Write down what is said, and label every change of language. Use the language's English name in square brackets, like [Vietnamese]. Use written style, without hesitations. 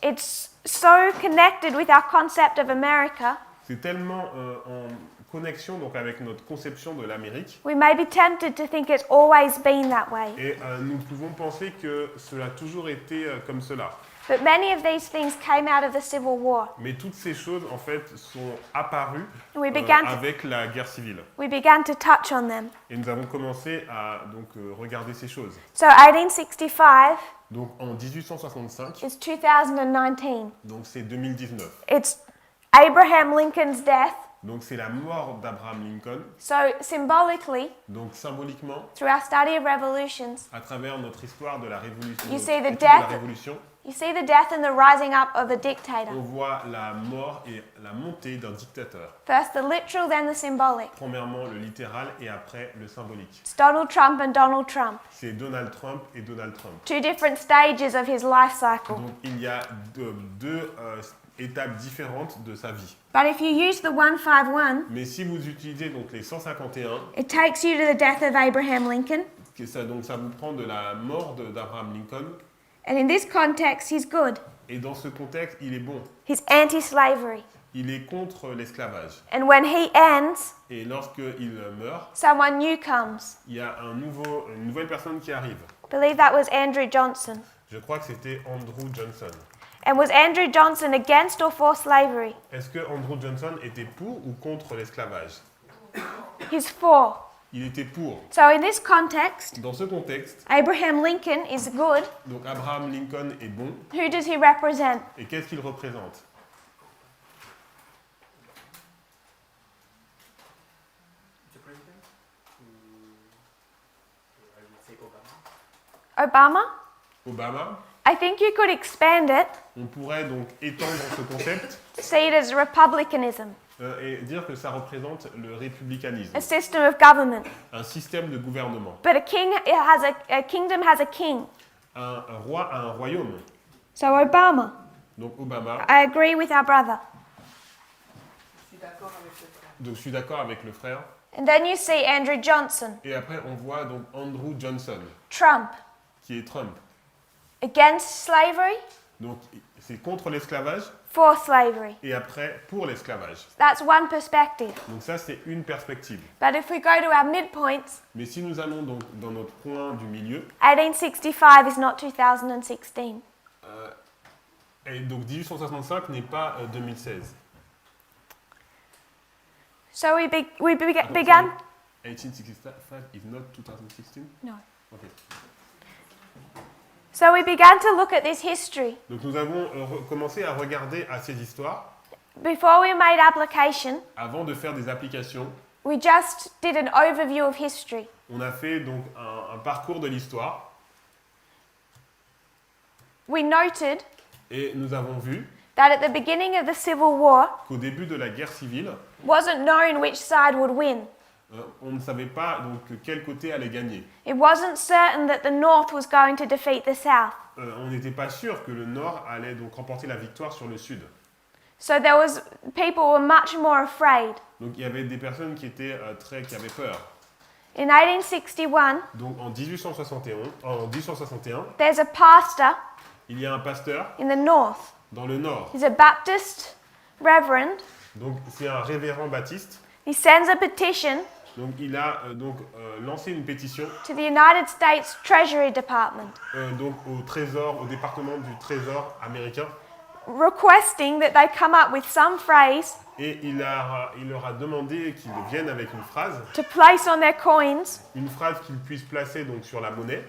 [English] it's so connected with our concept of America, [French] c'est tellement en connexion donc avec notre conception de l'Amérique, [English] we may be tempted to think it's always been that way. [French] et nous pouvons penser que cela a toujours été comme cela. [English] But many of these things came out of the Civil War. [French] Mais toutes ces choses en fait sont apparues [English] We began to- [French] avec la guerre civile. [English] We began to touch on them. [French] Et nous avons commencé à donc regarder ces choses. [English] So 1865 [French] Donc en 1865, [English] is 2019. [French] donc c'est 2019. [English] It's Abraham Lincoln's death. [French] Donc c'est la mort d'Abraham Lincoln. [English] So symbolically, [French] Donc symboliquement, [English] through our study of revolutions, [French] à travers notre histoire de la révolution, [English] You see the [French] étude de la [English] death- [French] révolution, [English] you see the death and the rising up of a dictator. [French] on voit la mort et la montée d'un dictateur. [English] First the literal, then the symbolic. [French] Premièrement le littéral et après le symbolique. [English] It's Donald Trump and Donald Trump. [French] C'est Donald Trump et Donald Trump. [English] Two different stages of his life cycle. [French] Donc il y a deux étapes différentes de sa vie. [English] But if you use the 151, [French] Mais si vous utilisez donc les 151, [English] it takes you to the death of Abraham Lincoln. [French] donc ça vous prend de la mort d'Abraham Lincoln. [English] And in this context, he's good. [French] Et dans ce contexte, il est bon. [English] He's anti-slavery. [French] Il est contre l'esclavage. [English] And when he ends, [French] Et lorsqu'il meurt, [English] someone new comes. [French] il y a une nouvelle personne qui arrive. [English] I believe that was Andrew Johnson. [French] Je crois que c'était Andrew Johnson. [English] And was Andrew Johnson against or for slavery? [French] Est-ce que Andrew Johnson était pour ou contre l'esclavage? [English] He's for. [French] Il était pour. [English] So in this context, [French] Dans ce contexte, [English] Abraham Lincoln is good. [French] donc Abraham Lincoln est bon. [English] Who does he represent? [French] Et qu'est-ce qu'il représente? [English] Mr. President, I would say Obama. Obama? Obama. I think you could expand it, [French] On pourrait donc étendre ce concept [English] see it as republicanism, [French] et dire que ça représente le républicanisme, [English] a system of government. [French] un système de gouvernement. [English] But a kingdom has a king. [French] Un roi a un royaume. [English] So Obama, [French] Donc Obama. [English] I agree with our brother. [French] Donc je suis d'accord avec le frère. [English] And then you see Andrew Johnson, [French] Et après on voit donc Andrew Johnson, [English] Trump, [French] qui est Trump. [English] against slavery, [French] Donc c'est contre l'esclavage [English] for slavery. [French] et après pour l'esclavage. [English] That's one perspective. [French] Donc ça, c'est une perspective. [English] But if we go to our midpoints, [French] Mais si nous allons donc dans notre point du milieu, [English] 1865 is not 2016. [French] et donc 1865 n'est pas 2016. [English] So we [French] Attends, [English] began. sorry. 1865 is not 2016? No. Ok. So we began to look at this history. [French] Donc nous avons commencé à regarder à ces histoires [English] Before we made application, [French] avant de faire des applications. [English] we just did an overview of history. [French] On a fait donc un parcours de l'histoire [English] We noted [French] et nous avons vu [English] that at the beginning of the Civil War, [French] qu'au début de la guerre civile, [English] wasn't known which side would win. [French] on ne savait pas donc quel côté allait gagner. [English] It wasn't certain that the North was going to defeat the South. [French] On n'était pas sûr que le Nord allait donc remporter la victoire sur le Sud. [English] So people were much more afraid. [French] Donc il y avait des personnes qui étaient qui avaient peur. [English] In 1861, [French] Donc en 1861, [English] there's a pastor [French] il y a un pasteur [English] in the North. [French] dans le Nord. [English] He's a Baptist reverend. [French] Donc c'est un révérend baptiste. [English] He sends a petition [French] Donc il a lancé une pétition [English] to the United States Treasury Department [French] donc au département du Trésor américain, [English] requesting that they come up with some phrase [French] et il leur a demandé qu'ils viennent avec une phrase [English] to place on their coins [French] qu'ils puissent placer donc sur la monnaie